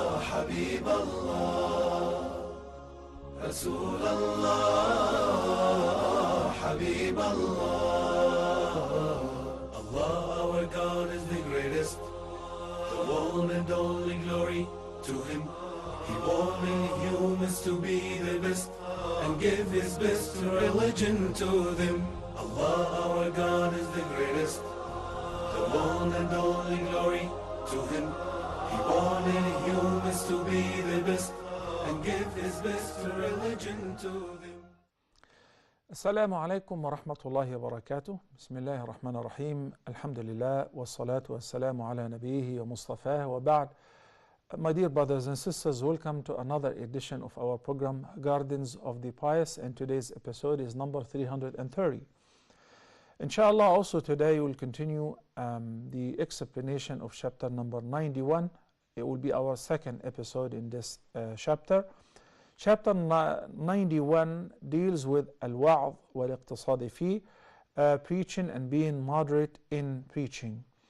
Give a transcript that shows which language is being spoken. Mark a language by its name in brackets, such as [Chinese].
[Arabic] حبيب الله رسول الله حبيب الله. [English] Allah our God is the greatest, the one and only glory to Him. He wanted humans to be the best and give His best religion to them. Allah our God is the greatest, the one and only glory to Him. He wanted humans to be the best and give His best religion to them. [Arabic] السلام عليكم ورحمة الله وبركاته. بسم الله الرحمن الرحيم. الحمد لله والصلاة والسلام على نبيه ومصطفاه وبعد. [English] My dear brothers and sisters, welcome to another edition of our program Gardens of the Pious, and today's episode is number 330. Inshallah, also today we'll continue the explanation of chapter number 91. It will be our second episode in this chapter. Chapter 91 deals with [Arabic] al-wa'd wal-iqtisadi fi, [English] preaching and being moderate in preaching.